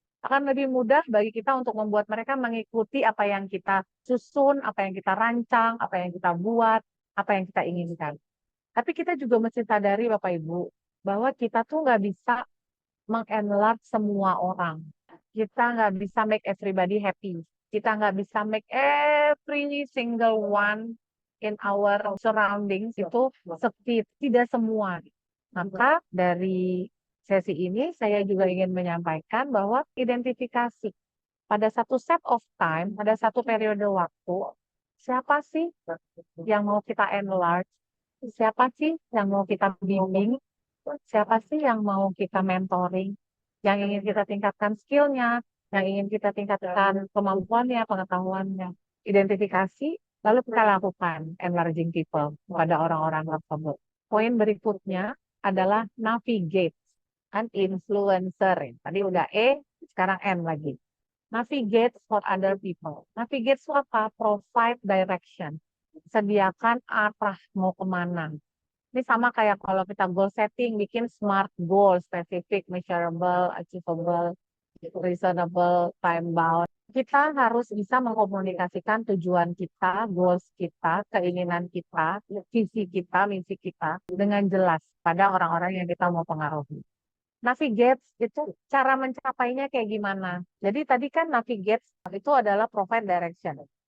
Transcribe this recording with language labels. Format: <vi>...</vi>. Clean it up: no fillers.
<id>Akan lebih mudah bagi kita untuk membuat mereka mengikuti apa yang kita susun, apa yang kita rancang, apa yang kita buat, apa yang kita inginkan. Tapi kita juga mesti sadari Bapak Ibu, bahwa kita tuh nggak bisa mengenlarge semua orang. Kita nggak bisa</id> <en>make everybody happy.</en> <id>Kita nggak bisa</id> <en>make every single one in our surroundings</en> <id>itu seperti tidak semua. Maka dari sesi ini saya juga ingin menyampaikan bahwa identifikasi pada satu</id> <en>set of time,</en> <id>pada satu periode waktu, siapa sih yang mau kita enlarge, siapa sih yang mau kita bimbing, siapa sih yang mau kita mentoring, yang ingin kita tingkatkan skillnya, yang ingin kita tingkatkan kemampuannya, pengetahuannya, identifikasi, lalu kita lakukan</id> <en>enlarging people</en> <id>pada orang-orang tersebut. Poin berikutnya adalah navigate, kan influencer. Tadi udah E, sekarang N lagi.</id> <en>Navigate for other people.</en> <id>Navigate itu apa?</id> <en>Provide direction.</en> <id>Sediakan arah mau kemana. Ini sama kayak kalau kita goal setting, bikin SMART goal,</id> <en>specific, measurable, achievable, reasonable, time bound.</en> <id>Kita harus bisa mengkomunikasikan tujuan kita, goals kita, keinginan kita, visi kita, misi kita dengan jelas pada orang-orang yang kita mau pengaruhi. Navigate itu cara mencapainya kayak gimana? Jadi tadi kan navigate itu adalah</id> <en>provide direction.</en>